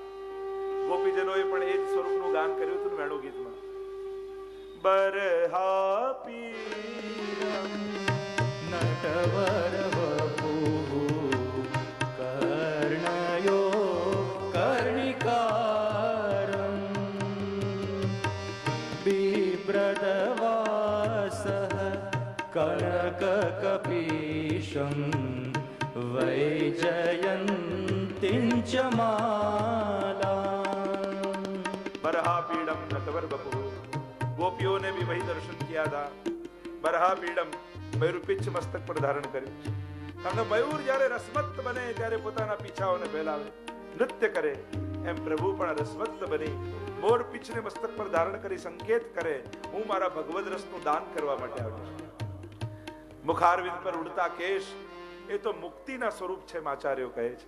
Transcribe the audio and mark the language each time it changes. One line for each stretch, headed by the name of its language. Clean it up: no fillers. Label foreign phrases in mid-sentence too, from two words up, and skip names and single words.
Gujarati: ગોપીજનોએ પણ એ જ સ્વરૂપનું ગાન કર્યું હતું વેણુ ગીતમાં:
Sanskrit: બરહા પીરમ નટવર વપુઃ કર્ણયો કર્ણિકારં બિભ્રદવાસઃ कनककपीशं वैजयन्तीं च मालाम्। बरहापीडम नटवर बपु।
Hindi: गोपियों ने भी वही दर्शन किया था।
Gujarati: बरहापीडम મયૂર પિચ્છ મસ્તક પર ધારણ કર્યું છે। કારણ કે મયુર જ્યારે રસમત્ત બને ત્યારે પોતાના પીછાઓને ફેલાવે, નૃત્ય કરે, એમ પ્રભુ પણ રસમત્ત બની મોર પીછને મસ્તક પર ધારણ કરી સંકેત કરે, હું મારા ભગવદ રસનું દાન કરવા માટે આવ્યો છું। મુખારવિંદ પર ઉડતા કેશ એ તો મુક્તિના સ્વરૂપ છે, આચાર્યો કહે છે।